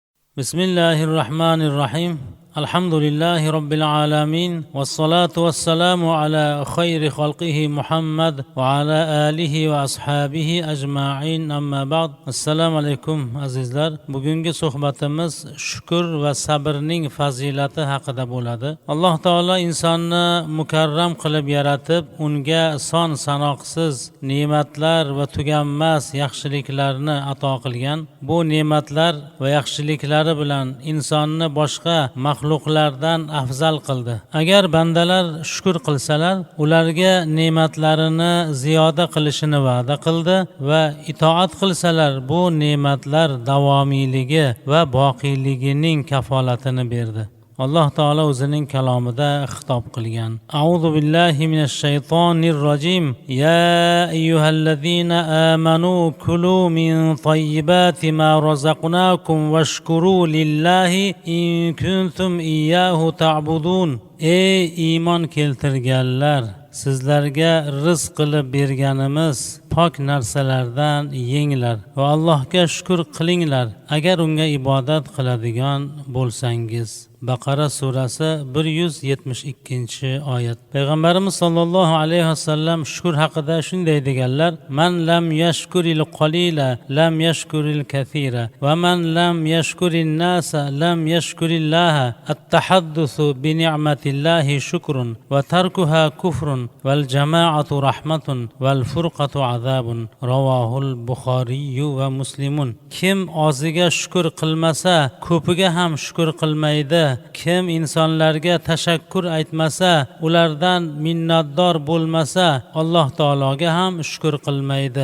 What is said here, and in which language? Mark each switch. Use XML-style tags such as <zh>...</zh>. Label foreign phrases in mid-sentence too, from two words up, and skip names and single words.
<ar>بسم الله الرحمن الرحيم الحمد لله رب العالمين والصلاة والسلام على خير خلقه محمد وعلى آله وأصحابه أجمعين أما بعد السلام عليكم azizlar.</ar> <uz>Bugungi suhbatimiz shukr va sabrning fazilati haqida bo'ladi. Alloh taolo insonni mukarram qilib yaratib, unga son sanoqsiz ne'matlar va tuganmas yaxshiliklarni ato qilgan. Bu ne'matlar va yaxshiliklari bilan insonni boshqa maxluqlardan afzal qildi. Agar bandalar shukr qilsalar, ularga ne'matlarini ziyoda qilishini va'da qildi va itoat qilsalar, bu ne'matlar davomiyligi va boqiyligining kafolatini berdi. Alloh taolo o'zining kalomida xitob qilgan.</uz> <ar>أعوذ بالله من الشيطان الرجيم. يا أيها الذين آمنوا كلوا من طيبات ما رزقناكم واشكروا لله إن كنتم إياه تعبدون.</ar> <uz>Ey iymon keltirganlar, sizlarga rizq qilib berganimiz pok narsalardan yenglar va Allohga shukr qilinglar agar unga ibodat qiladigan bo'lsangiz. Baqara surasi 172-oyat. Payg'ambarimiz</uz> <ar>صلى الله عليه وسلم</ar> <uz>shukr haqida shunday deganlar:</uz> <ar>"من لم يشكر القليل لم يشكر الكثير ومن لم يشكر الناس لم يشكر الله. التحدث بنعمة الله شكر وتركها كفر والجماعة رحمة والفرقة عذاب." رواه البخاري ومسلم.</ar> <uz>Kim oziga shukr qilmasa, ko'piga ham shukr qilmaydi. Kim insonlarga tashakkur aytmasa, ulardan minnatdor bo'lmasa, Alloh taologa ham shukr qilmaydi.</uz>